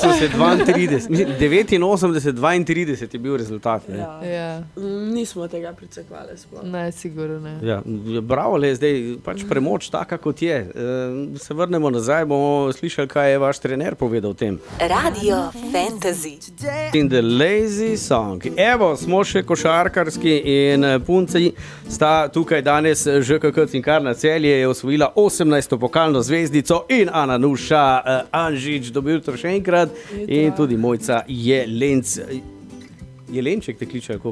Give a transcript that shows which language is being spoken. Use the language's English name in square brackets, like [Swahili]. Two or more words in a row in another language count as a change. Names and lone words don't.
[Slovenian] 89-32 je bil rezultat. Nismo tega pričakovali sploh. Ne, sigurno ne. Ja, bravo, le zdaj pač premoč taka, kot je. Se vrnemo nazaj, bomo slišali, kaj je vaš trener povedal o tem. Radio Fantasy. [English] In the lazy song. [Slovenian] Evo, smo še košarkarski in punci sta tukaj danes. ŽKK Cinkarna Celje je osvojila 18. pokalno zvezdico in Ana Nuša Anžič, dobil to še enkrat. In tudi Mojca Jelenc. Jelenček te kliče, kako?